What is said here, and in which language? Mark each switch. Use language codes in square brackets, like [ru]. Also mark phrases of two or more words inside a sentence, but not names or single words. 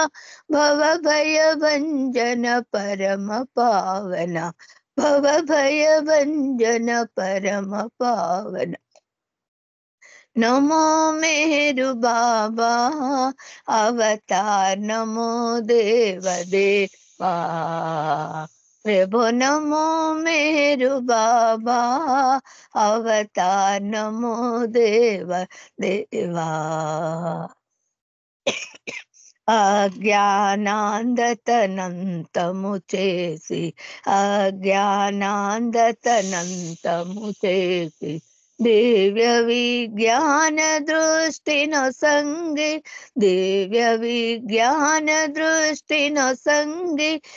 [hi] भव भय भंजन परम पावना, भव भय भंजन परम पावना नमो मेरु बाबा अवतार, नमो देव देवा प्रभु, नमो मेरु बाबा अवतार, नमो देव देवा [te] అజ్ఞానాంధతనంతము చేసి, అజ్ఞానాంధతనంతము చేసి దివ్య విజ్ఞాన దృష్టిను సంగి, దివ్య విజ్ఞాన దృష్టిను సంగి